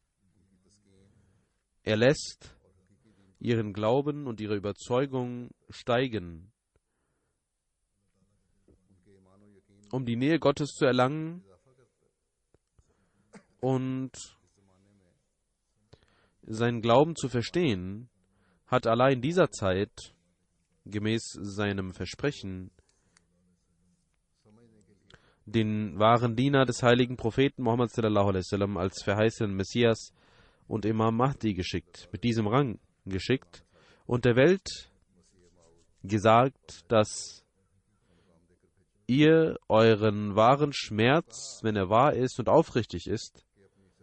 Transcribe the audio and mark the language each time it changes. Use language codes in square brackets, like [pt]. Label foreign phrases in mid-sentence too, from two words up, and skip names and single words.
[de] Er lässt ihren Glauben und ihre Überzeugung steigen, um die Nähe Gottes zu erlangen und seinen Glauben zu verstehen, hat Allah in dieser Zeit gemäß seinem Versprechen den wahren Diener des heiligen Propheten Muhammad [ar] صلى الله عليه وسلم [de] als verheißenen Messias und Imam Mahdi geschickt, mit diesem Rang geschickt und der Welt gesagt, dass ihr euren wahren Schmerz, wenn er wahr ist und aufrichtig ist,